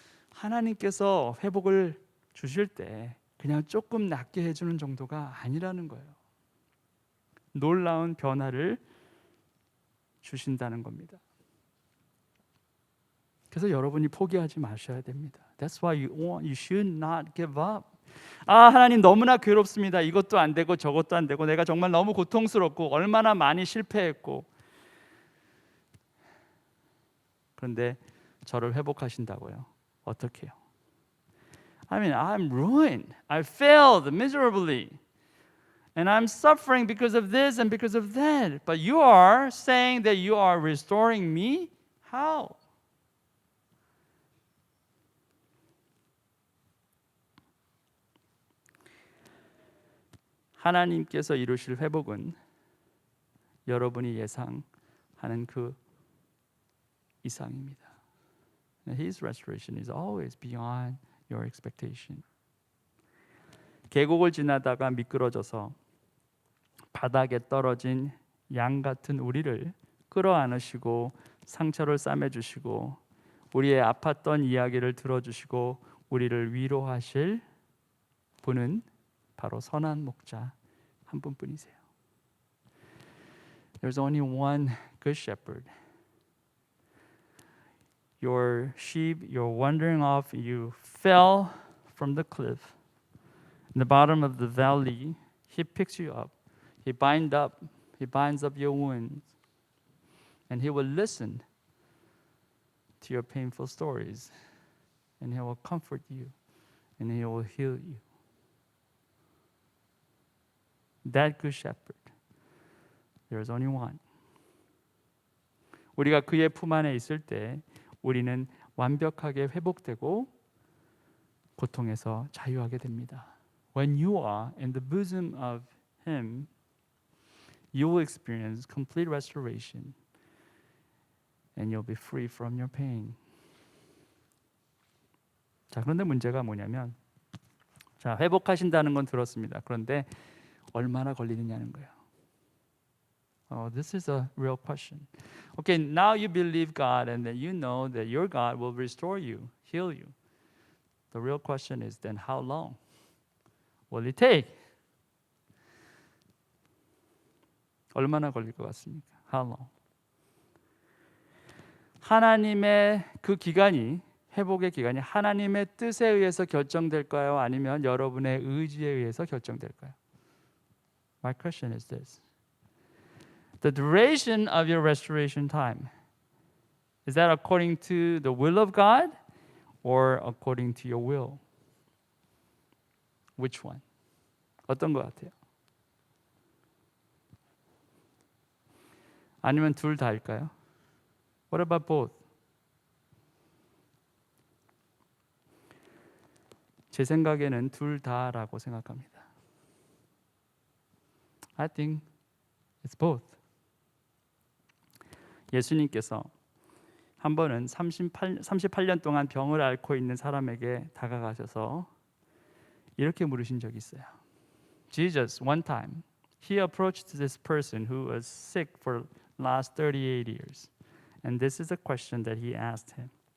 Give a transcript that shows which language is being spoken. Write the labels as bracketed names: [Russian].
[Korean] 하나님께서 회복을 주실 때 그냥 조금 낫게 해주는 정도가 아니라는 거예요. 놀라운 변화를 주신다는 겁니다. 그래서 여러분이 포기하지 마셔야 됩니다. [English] That's why you should not give up. [Korean] 하나님 너무나 괴롭습니다. 이것도 안 되고 저것도 안 되고 내가 정말 너무 고통스럽고 얼마나 많이 실패했고 그런데 저를 회복하신다고요. 어떻게요? [English] I mean, I'm ruined. I failed miserably. And I'm suffering because of this and because of that. But you are saying that you are restoring me? How? [Korean] 하나님께서 이루실 회복은 여러분이 예상하는 그 이상입니다. [English] His restoration is always beyond your expectation. [Korean] 계곡을 지나다가 미끄러져서 바닥에 떨어진 양 같은 우리를 끌어안으시고 상처를 싸매주시고 우리의 아팠던 이야기를 들어주시고 우리를 위로하실 분은 바로 선한 목자 한 분뿐이세요. [English] There's only one good shepherd. Your sheep, you're wandering off, you fell from the cliff. In the bottom of the valley, He picks you up. He binds up your wounds. And He will listen to your painful stories. And He will comfort you. And He will heal you. That good shepherd, there is only one. [Korean] 우리가 그의 품 안에 있을 때 우리는 완벽하게 회복되고 고통에서 자유하게 됩니다. [English] When you are in the bosom of Him, you will experience complete restoration and you'll be free from your pain. [Korean] 자, 그런데 문제가 뭐냐면 자, 회복하신다는 건 들었습니다. 그런데 얼마나 걸리느냐는 거예요. [English] This is a real question. Okay, now you believe God and then you know that your God will restore you, heal you. The real question is then how long? will it take? [Korean] 얼마나 걸릴 것 같습니까? [English] How long? [Korean] 하나님의 그 기간이 회복의 기간이 하나님의 뜻에 의해서 결정될까요? 아니면 여러분의 의지에 의해서 결정될까요? [English] My question is this. The duration of your restoration time, is that according to the will of God or according to your will? Which one? [Korean] 어떤 것 같아요? 아니면 둘 다일까요? [English] What about both? [Korean] 제 생각에는 둘 다라고 생각합니다. [English] I think it's both. [Korean] 예수님께서 한 번은 38년 동안 병을 앓고 있는 사람에게 다가가셔서 이렇게 물으신 적이 있어요. [English] Jesus, one time, he approached this person who was sick for last 38 years. And this is a question that he asked him.